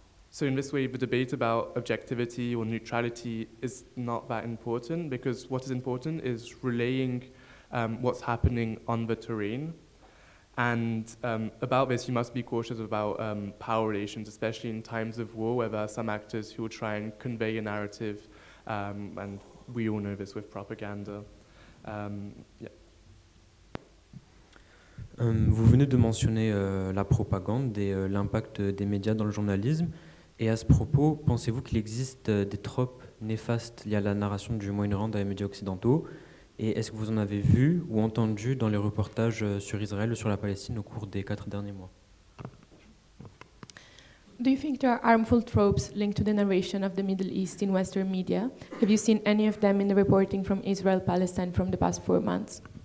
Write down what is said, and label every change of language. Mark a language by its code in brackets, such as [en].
[en] So in this way, the debate about objectivity or neutrality is not that important, because what is important is relaying what's happening on the terrain. And about this, you must be cautious about power relations, especially in times of war, where there are some actors who will try and convey a narrative, and we all know this with propaganda. [fr] Vous venez de mentionner la propagande et l'impact des médias dans le journalisme. Et à ce propos, pensez-vous qu'il existe des tropes néfastes liées à la narration du Moyen-Orient dans les médias occidentaux? Et est-ce que vous en avez vu ou entendu dans les reportages sur Israël ou sur la Palestine au cours des 4 derniers mois? [en] Do you think there are harmful tropes linked to the narration of the Middle East in Western media? Have you seen any of them in the reporting from Israel-Palestine from the past 4 months?